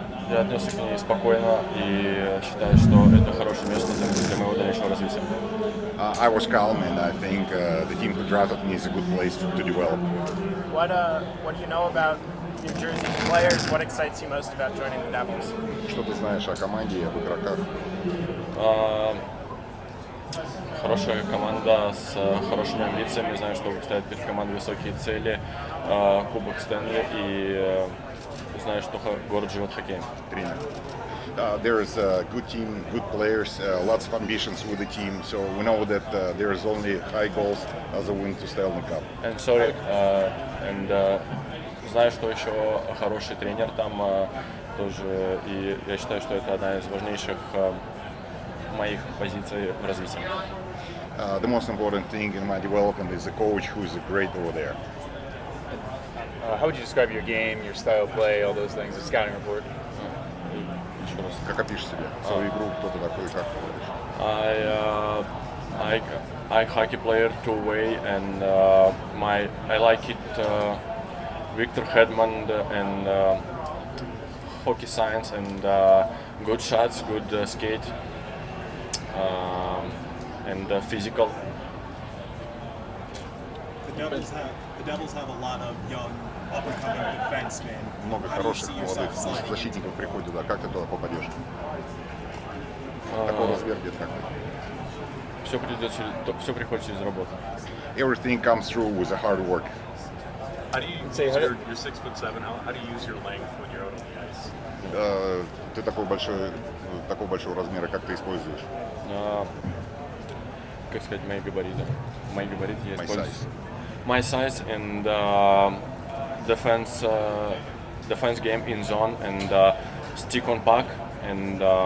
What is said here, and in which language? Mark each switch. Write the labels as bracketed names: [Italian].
[Russian] Я отнесся к ней спокойно и считаю, что это хорошее место для моего дальнейшего развития. [English] I was calm, and I think the team who drafted me is a good place to develop. What do you know about New Jersey's players? What excites you most about joining the Devils? [Russian] Что ты знаешь о команде и об игроках? Хорошая команда с хорошими амбициями. Знаю, что стоят перед командой высокие цели, Кубок Стэнли, и знаю, что город живет хоккеем. Тренер. [English] There is a good team, good players, lots of ambitions with the team. So we know that there is only high goals as a win to Stanley Cup. [Russian] And знаю, что еще хороший тренер там тоже, и я считаю, что это одна из важнейших моих позиций в развитии. [English] The most important thing in my development is a coach who is great over there. How would you describe your game, your style of play, all those things, the scouting report? [Russian] Как опишешь себя? Свою игру, кто ты такой, как ты говоришь? [English] I hockey player two-way, and I like it. Victor Hedman and hockey science and good shots, good skate, and physical. The Devils have a lot of young up-and-coming defensemen. [Russian] Много хороших молодых защитников приходит туда. Как ты туда попадешь? Такой размер где-то как ты? Все приходит через работу. [English] Everything comes through with a hard work. How do you use you're 6'7"? How do you use your length when you're out on the ice? [Russian] Ты такого большого размера, как ты используешь? Как сказать, мои габариты. Мои габариты я использую. [English] My My size size. and defense game in zone and stick on puck and